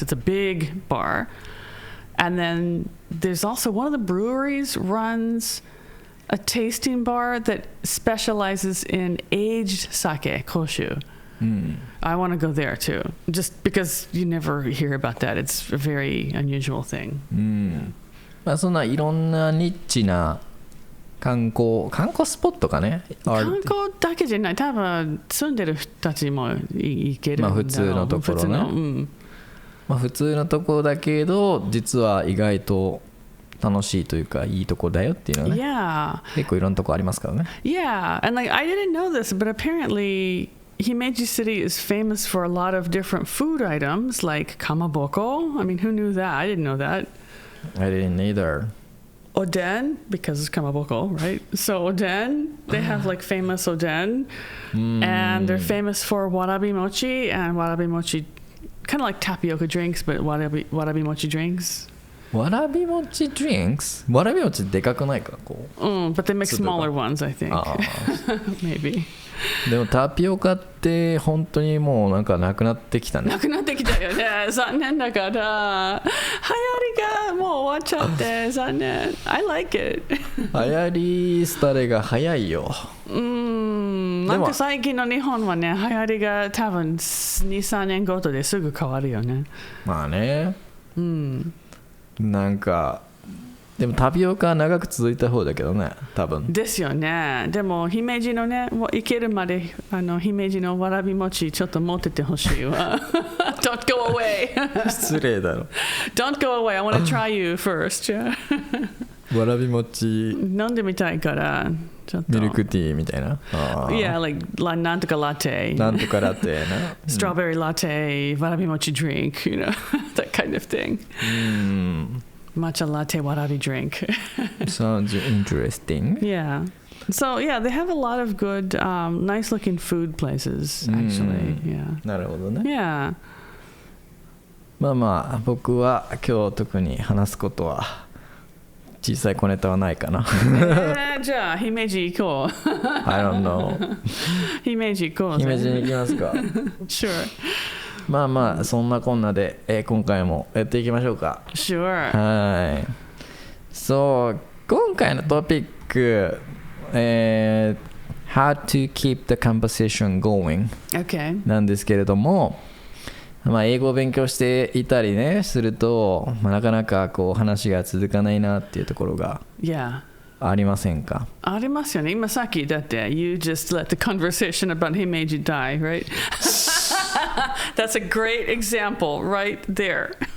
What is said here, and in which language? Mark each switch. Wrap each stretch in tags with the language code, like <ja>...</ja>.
<en>It's a big bar. And then there's also one of the breweries runs a tasting bar that specializes in aged sake, koshu. I want to go there too, just because you never hear about that. It's a very unusual thing.</en> <ja>まあそんないろんなニッチな観光スポットかね。観光だけじゃない。多分住んでる人たちも行けるんだろう。まあ普通のところね。まあ普通のところだけど実は意外と楽しいというかいいとこだよっていうのはね。</ja> <en>Yeah.</en> <ja>結構いろんなとこありますからね。</ja> <en>Yeah, and like I didn't know this, but apparently Himeji City is famous for a lot of different food items like kamaboko. I mean, who knew that? I didn't know that. I didn't either. Oden, because it's kamaboko, right? So oden, they have like famous oden, and they're famous for warabi mochi, and warabi mochi, kind of like tapioca drinks, but warabi mochi drinks.</en> <ja>わらび餅 drinks? わらび餅でかくないかこう。</ja> <en>But they make smaller ones, I think. Maybe.</en> <ja>でもタピオカって本当にもうなんかなくなってきたね。なくなってきたよね。残念だから。流行りがもう終わっちゃって残念。</ja> <en>I like it.</en> <ja>流行り廃れが早いよ。なんか最近の日本はね、流行りが多分 2,3 年ごとですぐ変わるよね。まあね。なんかでもタピオカは長く続いた方だけどね多分ですよね。でも姫路のね行けるまで姫路のわらび餅ちょっと持っててほしいわ。</ja> <en>Don't go away.</en> <ja>失礼だろ。</ja> <en>Don't go away. I want to try you first.</en> <ja>わらび餅飲んでみたいからちょっとミルクティーみたいな。</ja> <en>Yeah, like</en> <ja>なんとかラテ。なんとかラテな。</ja> <en>Strawberry latte, わらび餅 drink, that kind of thing. Matcha latte warabi drink. Sounds interesting. Yeah. So yeah, they have a lot of good, nice looking food places actually. Yeah.</en> <ja>なるほどね。</ja> <en>Yeah.</en> <ja>まあまあ僕は今日特に話すことは小さい小ネタはないかな。じゃあ姫路行こう。</ja> <en>I don't know.</en> <ja>姫路行こうぜ。姫路に行きますか。</ja> <en>Sure.</en> <ja>まあまあそんなこんなで、今回もやっていきましょうか。</ja> <en>Sure.</en> <ja>はい。そう、今回のトピック、</ja> <en>How to keep the conversation going、 Okay.</en> <ja>なんですけれども、まあ、英語を勉強していたりねすると、まあ、なかなかこう話が続かないなっていうところがありませんか？ありますよね。今さっきだって</ja> <en>You just let the conversation about he made you die, right? That's a great example right there.</en>